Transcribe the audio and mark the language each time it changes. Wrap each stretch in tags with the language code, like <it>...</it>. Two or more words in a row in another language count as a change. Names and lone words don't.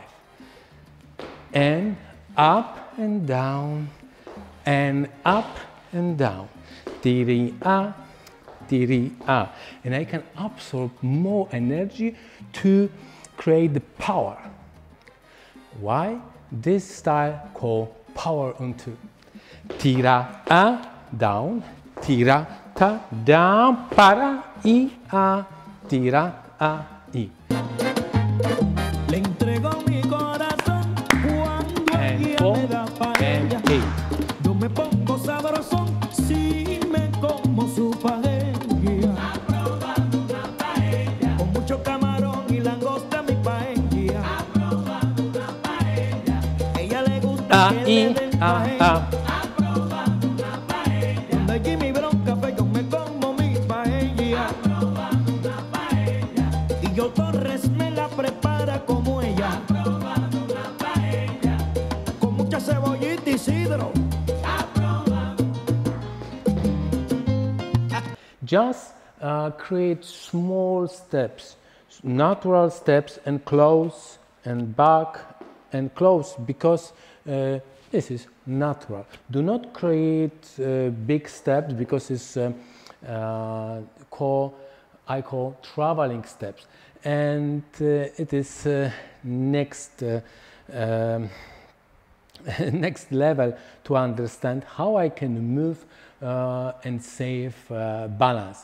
<en>And up and down, and up and down. Tiri-a, tiri-a. And I can absorb more energy to create the power. Why? This style called power on 2. Tira-a, down, tira-ta, down, para-i-a, tira-a-i.</en> <es>Le entrego mi corazón cuando ella me da paella. Yo me pongo sabrosón si me como su paella. Aprobando una paella. Con mucho camarón y langosta mi paella. Aprobando una paella. Ella le gusta que le den paella. Aprobando una paella. Cuando allí mi bronca fue yo me como mi paella. Aprobando una paella. Y yo Torres me la prepara como ella. Aprobando una paella. Con mucha cebollita y sidro.</es> <en>Just create small steps, natural steps, and close and back and close, because this is natural. Do not create big steps, because it's I call traveling steps, and it is next next level to understand how I can move and save balance.</en>